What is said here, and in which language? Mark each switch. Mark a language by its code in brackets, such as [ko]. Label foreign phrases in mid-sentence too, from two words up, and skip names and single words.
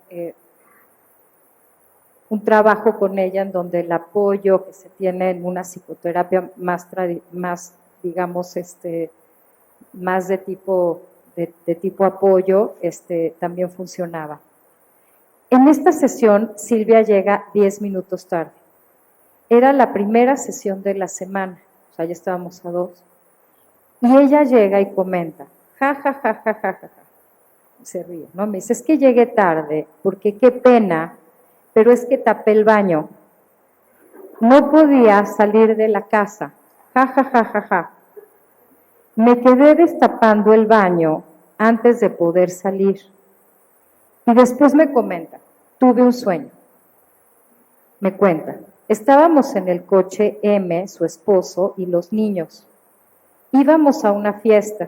[es] un trabajo con ella en donde el apoyo que se tiene en una psicoterapia más digamos, más de tipo apoyo, también funcionaba. En esta sesión, Silvia llega 10 minutos tarde. Era la primera sesión de la semana, o sea, ya estábamos a 2. Y ella llega y comenta, ja, ja, ja, ja, ja, ja, ja. Se ríe, ¿no? Me dice, es que llegué tarde, porque qué pena, pero es que tapé el baño. No podía salir de la casa, ja, ja, ja, ja, ja. Me quedé destapando el baño antes de poder salir. Y después me comenta, tuve un sueño. Me cuenta, estábamos en el coche M, su esposo, y los niños. Íbamos a una fiesta.